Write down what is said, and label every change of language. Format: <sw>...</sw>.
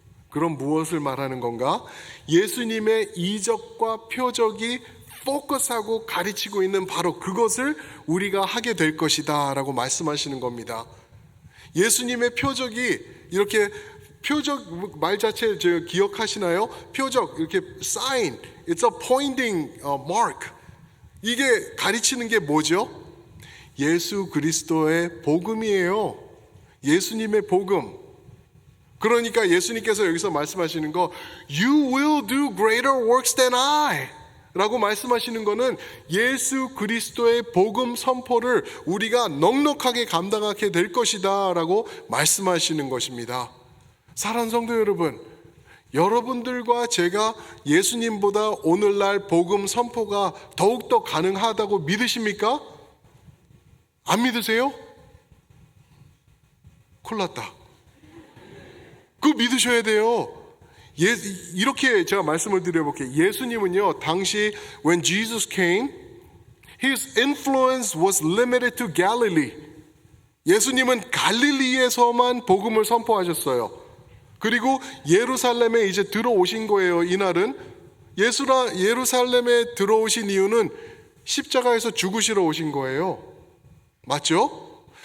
<ko>그럼 무엇을 말하는 건가? 예수님의 이적과 표적이 포커스하고 가르치고 있는 바로 그것을 우리가 하게 될 것이다 라고 말씀하시는 겁니다. 예수님의 표적이 이렇게 표적 말 자체 기억하시나요? 표적 이렇게</ko> <en>sign, it's a pointing mark.</en> <ko>이게 가르치는 게 뭐죠? 예수 그리스도의 복음이에요. 예수님의 복음. 그러니까 예수님께서 여기서 말씀하시는 거</ko> <en>You will do greater works than I</en> <ko>라고 말씀하시는 거는 예수 그리스도의 복음 선포를 우리가 넉넉하게 감당하게 될 것이다 라고 말씀하시는 것입니다. 사랑하는 성도 여러분, 여러분들과 제가 예수님보다 오늘날 복음 선포가 더욱더 가능하다고 믿으십니까? 안 믿으세요? 큰일 났다. 그거 믿으셔야 돼요. 이렇게 제가 말씀을 드려볼게요. 예수님은요, 당시</ko> <en>when Jesus came, his influence was limited to Galilee.</en> <ko>예수님은 갈릴리에서만 복음을 선포하셨어요. 그리고 예루살렘에 이제 들어오신 거예요. 이날은 예루살렘에 들어오신 이유는 십자가에서 죽으시러 오신 거예요. 맞죠?</ko>